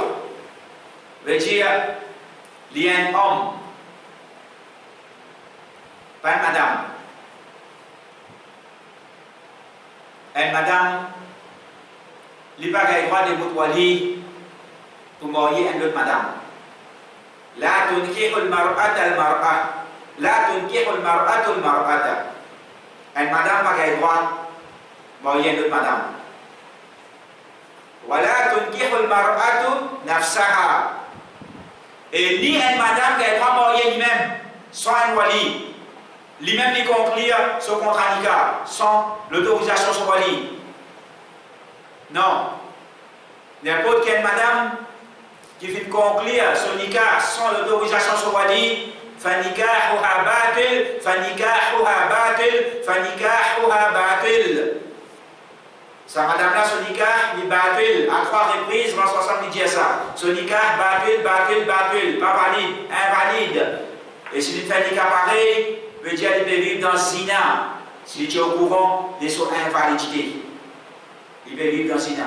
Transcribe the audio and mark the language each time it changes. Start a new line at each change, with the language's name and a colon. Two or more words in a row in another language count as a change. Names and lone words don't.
French: Veut dire qu'il y a un homme, pas une madame. Une madame, il n'a pas le droit de mutwali pour marier une autre madame.
Arabic: لا تنكح المرأة المرأة. لا تنكح المرأة المرأة.
French: Une madame n'a pas le droit de marier une autre madame.
Arabic: ولا تنكح المرأة نفسها.
French: Et ni une madame qui a droit mariée lui-même, sans un wali. Lui-même qui conclut son contrat nikah, sans l'autorisation de son wali. Non. N'importe quelle madame qui vient conclure son nikah sans l'autorisation de son wali,
Arabic: فنكاحها باطل فنكاحها باطل فنكاحها باطل.
French: Sa madame-là, son nikah, il batil. À 3 reprises, 70 dit ça. Son nikah,
Arabic: باطل باطل باطل.
French: Pas valide, invalide. Et si il fait nikah pareil, veut dire qu'il peut vivre dans le zina. S'il est au courant de son invalidité. Il peut vivre dans le zina.